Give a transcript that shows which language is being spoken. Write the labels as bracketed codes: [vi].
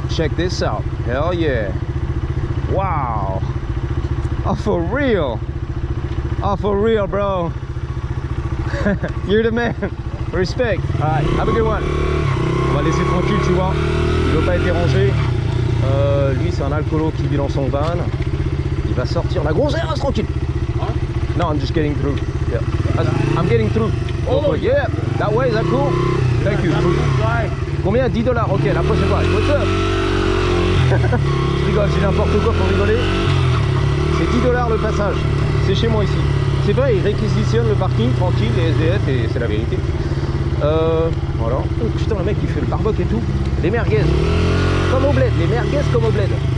[en] Check this out. Hell yeah. Wow. Oh, for real. Oh, for real, bro. You're the man. Respect. Alright, have a good one. [fr] On va laisser tranquille, tu vois. Il veut pas être dérangé. Lui, c'est un alcoolo qui vit dans son van. Il va sortir la grosse air, tranquille. [en] No, I'm just getting through. Yeah. I'm getting through. Oh, yeah. That way, is that cool? Thank you. [fr] Combien? 10 $. Ok, la prochaine fois. [en] What's up? [fr] Je rigole, j'ai n'importe quoi pour rigoler. C'est 10 $ le passage. C'est chez moi ici. C'est vrai, ils réquisitionnent le parking tranquille, les SDF, et c'est la vérité. Voilà. Oh putain, le mec il fait le barbecue et tout. Les merguez. Comme au bled, les merguez comme au bled.